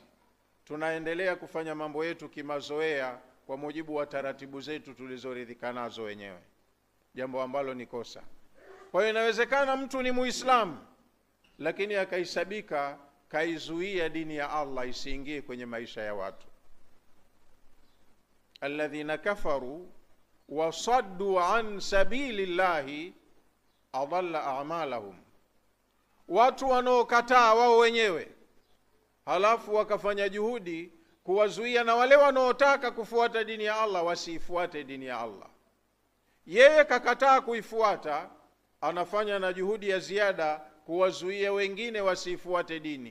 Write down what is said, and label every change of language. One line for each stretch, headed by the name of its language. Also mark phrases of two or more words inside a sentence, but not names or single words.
Swahili: Tunaendelea kufanya mambo yetu kimazoea kwa mujibu wa taratibu zetu tulizoridhika nazo wenyewe, jambo ambalo ni kosa. Kwa hiyo inawezekana mtu ni Muislamu lakini akaisabika kaizuia dini ya Allah isiingie kwenye maisha ya watu.
Arabic: الذين كفروا وصدوا عن سبيل الله أضل أعمالهم,
Swahili: watu wanaokataa wao wenyewe halafu wakafanya juhudi kuwazuia na wale wanaotaka kufuata dini ya Allah wasifuate dini ya Allah. Yeye kakataa kuifuata, anafanya na juhudi ya ziada kuwazuia wengine wasifuate dini.